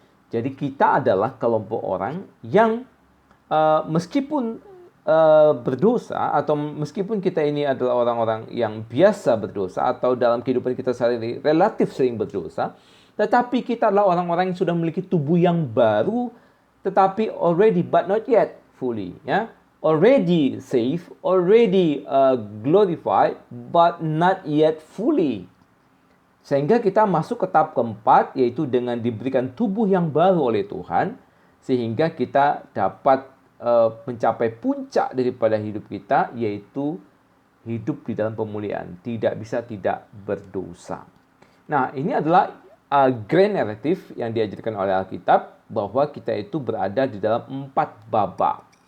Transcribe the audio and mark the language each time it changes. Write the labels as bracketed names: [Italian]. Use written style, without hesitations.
[Indonesian] Jadi kita adalah kelompok orang yang meskipun berdosa atau meskipun kita ini adalah orang-orang yang biasa berdosa atau dalam kehidupan kita sehari-hari relatif sering berdosa, tetapi kita adalah orang-orang yang sudah memiliki tubuh yang baru, tetapi [English] already but not yet fully, [Indonesian] ya. [English] Already saved, already glorified, but not yet fully. [Indonesian] Sehingga kita masuk ke tahap keempat, yaitu dengan diberikan tubuh yang baru oleh Tuhan, sehingga kita dapat mencapai puncak daripada hidup kita, yaitu hidup di dalam pemuliaan. Tidak bisa tidak berdosa. Nah, ini adalah grand narrative yang diajarkan oleh Alkitab, bahwa kita itu berada di dalam 4 babak.